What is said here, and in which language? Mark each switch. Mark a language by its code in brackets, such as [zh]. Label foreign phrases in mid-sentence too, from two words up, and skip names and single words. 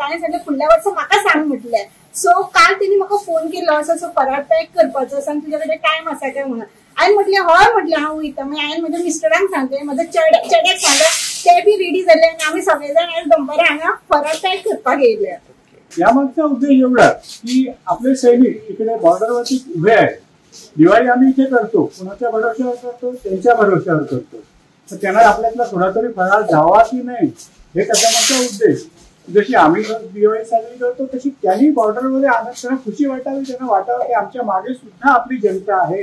[kok] हांवें सांगलें फुडल्या वर्सा म्हाका सांग म्हटलें. सो काल तेणी म्हाका फोन केलो असो असो फराळ पॅक करपाचो आसा आनी तुजे कडेन टायम आसा काय म्हणून. हांवें म्हटलें हय म्हटलें हांव वयता. मागीर हांवें म्हज्या मिस्टरांक सांगलें, म्हज्या चेड्याक सांगलें, ते बी रेडी जाले आनी आमी सगळे जाण आयज दनपारां हांगा फराळ पॅक करपाक येयले. [mr] यामागचा उद्देश एवढा की आपले सैनिक इकडे बॉर्डरवरती उभे आहेत. दिवाळी आम्ही इथे करतो, कुणाच्या भरोश्यावर करतो, त्यांच्या भरोश्यावर करतो. तर त्यांना आपल्यातला थोडा तरी फराळ जावा की नाही हे त्याचा मागचा उद्देश. जशी आम्ही दिवाळी साजरी करतो तशी त्यांनी बॉर्डरमध्ये आणत त्यांना खुशी वाटावी, त्यांना वाटावं की आमच्या मागे सुद्धा आपली जनता आहे.